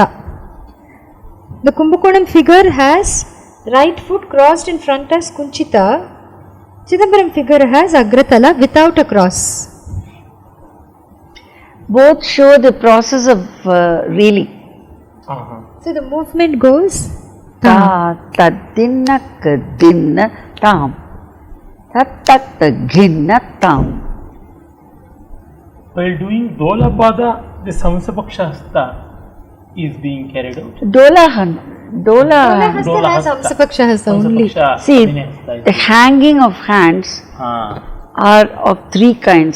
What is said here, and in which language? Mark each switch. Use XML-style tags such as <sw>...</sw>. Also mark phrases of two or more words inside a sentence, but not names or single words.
<en>The Kumbakonam figure has right foot crossed in front as Kunchita. Chidambaram figure has Agratala without a cross. Both show the process of reeling. So the movement goes Ta ta dinna ka dinna tam. Tatta ginna tam. While doing Dolapada, the Hamsapaksha Hasta is being carried out. Dola Hasta has Hamsapaksha Hasta only. See, the hanging of hands are of three kinds.</en>